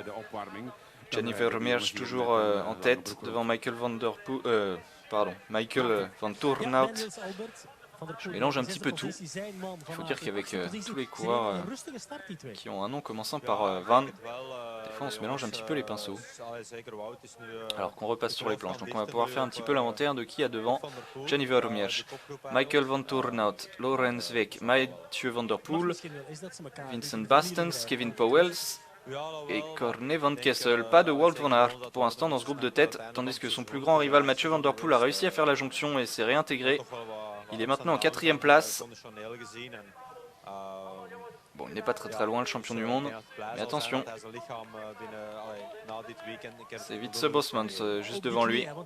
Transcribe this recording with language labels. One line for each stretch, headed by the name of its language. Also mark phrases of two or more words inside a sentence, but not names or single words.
French: Gianni Vermeersch toujours en tête devant Michael Van Toornout. Je mélange un petit peu tout. Il faut dire qu'avec tous les coureurs qui ont un nom commençant par Van, des fois on se mélange un petit peu les pinceaux. Alors qu'on repasse sur les planches. Donc on va pouvoir faire un petit peu l'inventaire de qui a devant Gianni Vermeersch, Michael Van Toornout, Laurens Week, Mathieu Van Der Poel, Vincent Bastens, Kevin Powell et Corne Van Kessel. Pas de Wout van Aert pour l'instant dans ce groupe de tête, tandis que son plus grand rival Mathieu Van Der Poel a réussi à faire la jonction et s'est réintégré. Il est maintenant en 4e place. Bon, il n'est pas très loin, le champion du monde. Mais attention, c'est Wietse Bosmans juste devant lui.